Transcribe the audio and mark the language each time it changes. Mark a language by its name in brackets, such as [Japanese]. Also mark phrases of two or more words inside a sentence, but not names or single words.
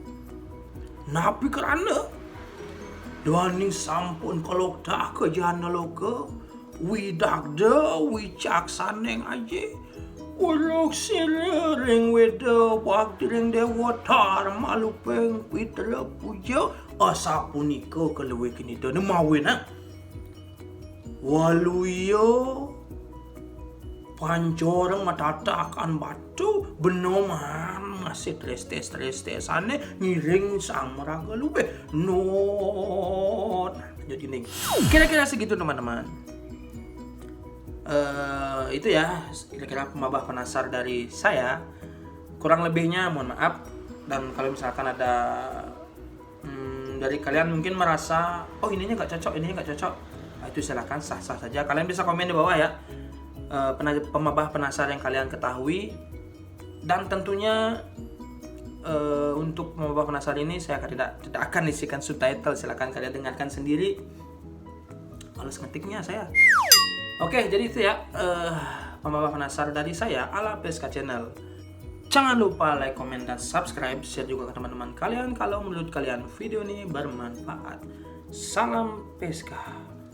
[Balinese] Napi kerana doaning sampun kolokdah ke jana loka widagda wicaksaneng aje ulok sirering weda bakti ring dewa tar malupeng pitra puja asapunika keluwe kanidane mawena waluyo pancoreng matatakan batu benoman masih tres-tesane ngiring sang meraga lube not. [Indonesian] Jadi nih kira-kira segitu teman-teman. Itu ya kira-kira pemabah penasar dari saya. Kurang lebihnya mohon maaf. Dan kalau misalkan ada dari kalian mungkin merasa oh ininya nggak cocok, itu silakan, sah-sah saja. Kalian bisa komen di bawah ya, [Balinese] pemabah penasar [Indonesian] yang kalian ketahui. Dan tentunya untuk [Balinese] pemabah penasar [Indonesian] ini saya tidak akan isikan subtitle, silakan kalian dengarkan sendiri. Males ngetiknya saya. Oke, jadi itu ya [Balinese] pemabah penasar [Indonesian] dari saya ala PSK Channel. Jangan lupa [English] like, comment, [Indonesian] dan [English] subscribe, share [Indonesian] juga ke teman-teman kalian kalau menurut kalian video ini bermanfaat. Salam PSK.